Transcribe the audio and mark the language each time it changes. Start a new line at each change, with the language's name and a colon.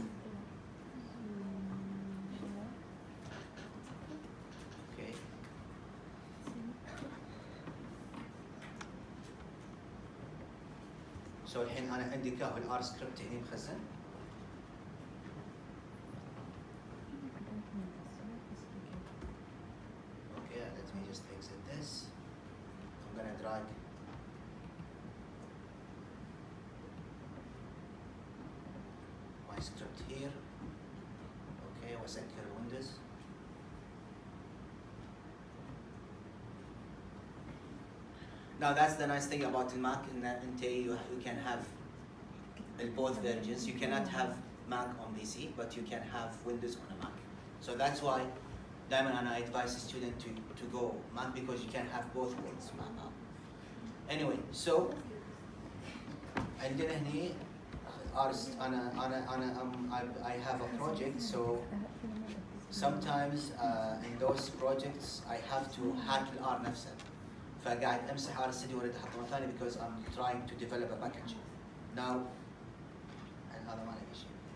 Arabic: اوكي so الحين انا عندي كاهو الار سكريبت هنا مخزن.
English: Okay, let me just exit this. I'm gonna drag my script here. Okay, واسكر Windows. Now that's the nice thing about the Mac in that you can have both versions. You cannot have Mac on PC, but you can have Windows on a Mac. So that's why Diamond and I advise the student to go Mac because you can have both worlds. Anyway, so
Arabic: عندنا هني
English: I have a project, so sometimes in those projects I have to hack
Arabic: الار نفسه. فقاعد امسح ار ستوديو واريد احطه مره ثانيه
English: because I'm trying to develop a package.
Arabic: Now هذا ما له شيء.